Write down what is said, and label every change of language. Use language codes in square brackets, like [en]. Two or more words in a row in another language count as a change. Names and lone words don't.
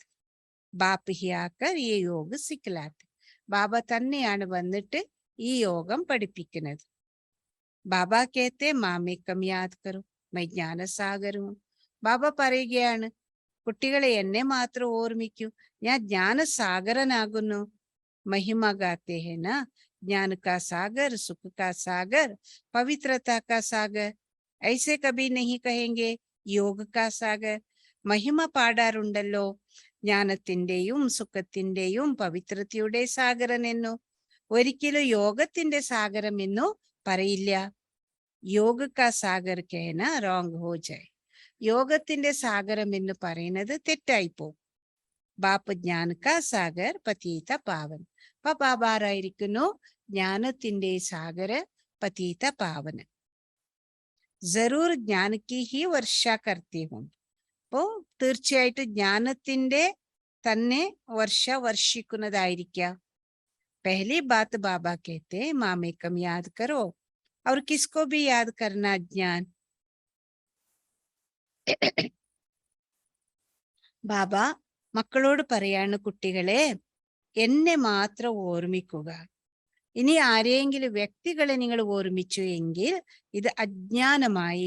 [hi] बाप ही आकर ये योग सिखलाते. [ml] ബാബ തന്നെയാണ് വന്നിട്ട് ഈ യോഗം പഠിപ്പിക്കുന്നത്. [hi] बाबा कहते मामेकम याद करो मैं ज्ञानसागर. [ml] ബാബ പറയുകയാണ്, കുട്ടികളെ എന്നെ മാത്രം ഓർമ്മിക്കൂ, ഞാൻ ജ്ഞാനസാഗരനാകുന്നു. [hi] महिमा गाते हैं ना, ज्ञान का सागर, सुख का सागर, पवित्रता का सागर. ऐसे कभी नहीं कहेंगे योग का सागर. [ml] महिमा പാടാറുണ്ടല്ലോ, ജ്ഞാനത്തിന്റെയും സുഖത്തിന്റെയും പവിത്രതയുടെ സാഗരൻ എന്നോ. ഒരിക്കലും യോഗത്തിന്റെ സാഗരം എന്നോ പറയില്ല. [hi] योग का सागर कहना रोंग हो जाए. [ml] യോഗത്തിന്റെ സാഗരം എന്ന് പറയുന്നത് തെറ്റായി പോകും. [hi] बाप ज्ञान का सागर पतित पावन. [ml] അപ്പൊ ബാബ ആരായിരിക്കുന്നു? ജ്ഞാനത്തിന്റെ സാഗര, [hi] पतित पावन. जरूर ज्ञान की ही वर्षा करते हैं. [ml] അപ്പോ തീർച്ചയായിട്ടും ജ്ഞാനത്തിന്റെ തന്നെ വർഷിക്കുന്നതായിരിക്കാം. [hi] पहली बात बाबा कहते हैं मामेकम याद करो. और किसको भी याद करना? ज्ञान. [ml] ബാബ മക്കളോട് പറയാണ്, കുട്ടികളെ എന്നെ മാത്രം ഓർമ്മിക്കുക. ഇനി ആരെയെങ്കിലും വ്യക്തികളെ നിങ്ങൾ ഓർമ്മിച്ചു എങ്കിൽ ഇത് അജ്ഞാനമായി.